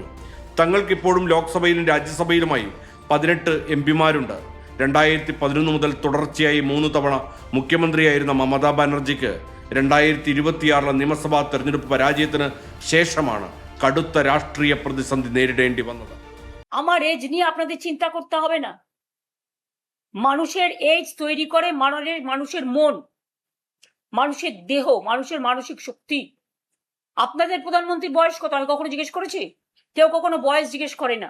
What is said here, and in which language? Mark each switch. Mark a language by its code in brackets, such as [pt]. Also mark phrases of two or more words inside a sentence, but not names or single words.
[ml] തങ്ങൾക്കിപ്പോഴും ലോക്സഭയിലും രാജ്യസഭയിലുമായി 18 MPമാരുണ്ട്. 2011 മുതൽ തുടർച്ചയായി 3 തവണ മുഖ്യമന്ത്രിയായിരുന്ന മമതാ ബാനർജിക്ക് 2026 നിയമസഭാ തെരഞ്ഞെടുപ്പ് പരാജയത്തിന് ശേഷമാണ് കടുത്ത രാഷ്ട്രീയ പ്രതിസന്ധി നേരിടേണ്ടി വന്നത്. [bn] আমার এজ নিয়ে আপনাদের চিন্তা করতে হবে না. মানুষের এজ তৈরি করে মানুষের মন, মানুষের দেহ, মানুষের মানসিক শক্তি. আপনাদের প্রধানমন্ত্রীর বয়স কত আমি কখনো জিজ্ঞেস করেছি? কেউ কখনো বয়স জিজ্ঞেস করে না.